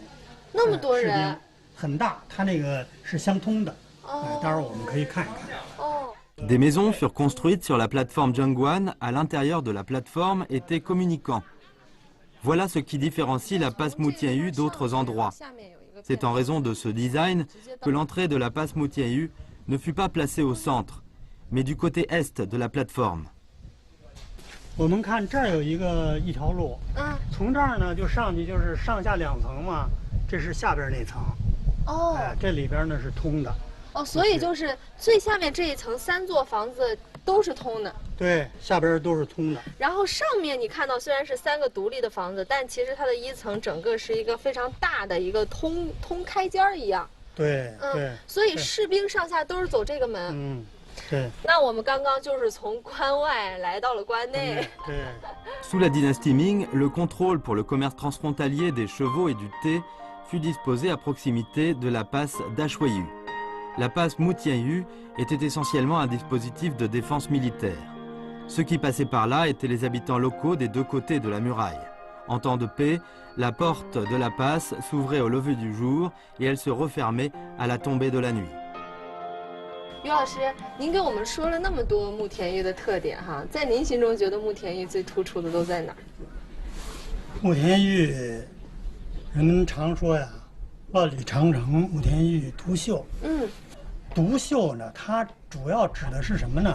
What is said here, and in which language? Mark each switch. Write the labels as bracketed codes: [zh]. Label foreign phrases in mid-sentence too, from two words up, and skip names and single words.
[zh] 那么多人，很大，它那个是相通的。待会儿我们可以看一看。 [fr] Des maisons furent construites sur la plateforme Zhengguan. À l'intérieur de la plateforme étaient communicants. Voilà ce qui différencie la passe Moutian-Yu d'autres endroits. C'est en raison de ce design que l'entrée de la passe Moutian-Yu ne fut pas placée au centre, mais du côté est de la plateforme. [zh] 我们看这儿有一条路，从这儿呢就上去，就是上下2层嘛，这是下边那层。这里边呢是通的。所以就是最下面这一层3座房子都是通的。对，下边都是通的。然后上面你看到虽然是3个独立的房子，但其实它的1层整个是一个非常大的一个通开间一样。对，对。所以士兵上下都是走这个门。对。那我们刚刚就是从关外来到了关内。对。 [fr] Sous la dynastie Ming, le contrôle pour le commerce transfrontalier des chevaux et du thé fut disposé à proximité de la passe d'Ashuiyu. La passe Moutian-Yu était essentiellement un dispositif de défense militaire. Ceux qui passaient par là étaient les habitants locaux des 2 côtés de la muraille. En temps de paix, la porte de la passe s'ouvrait au lever du jour et elle se refermait à la tombée de la nuit. [zh] 于老师，您给我们说了那么多慕田峪的特点哈，在您心中觉得慕田峪最突出的都在哪儿？慕田峪，人们常说呀，万里长城慕田峪独秀。独秀呢，它主要指的是什么呢？